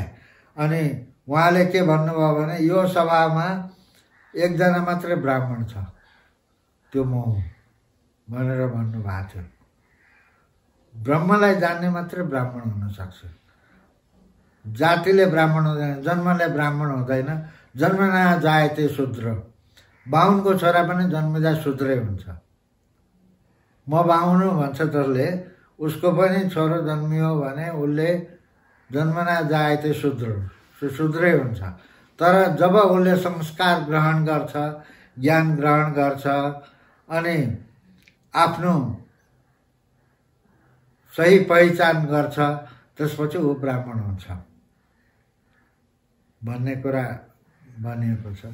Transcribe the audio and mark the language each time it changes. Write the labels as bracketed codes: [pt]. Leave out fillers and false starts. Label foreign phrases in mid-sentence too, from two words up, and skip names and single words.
[ne] अनि उहाँले के भन्नुभयो भने यो सभामा एकजना मात्रै ब्राह्मण छ, त्यो म हुँ भनेर भन्नुभएको थियो। ब्रह्मलाई जान्ने मात्रै ब्राह्मण हुन सक्छ। जातिले ब्राह्मण हुँदैन, जन्मले ब्राह्मण हुँदैन। [sa] जन्मना जायते शूद्र, [ne] बाहुनको छोरा पनि जन्मिँदा शूद्रै हुन्छ। म बाहुनु भन्छ जसले, उसको पनि छोरो जन्मियो भने उसले [sa] जन्मना जायते [ne] शूद्रै हुन्छ। तर जब उसले संस्कार ग्रहण गर्छ, ज्ञान ग्रहण गर्छ अनि आफ्नो सही पहिचान गर्छ, त्यसपछि ऊ ब्राह्मण हुन्छ भन्ने कुरा भनिएको छ।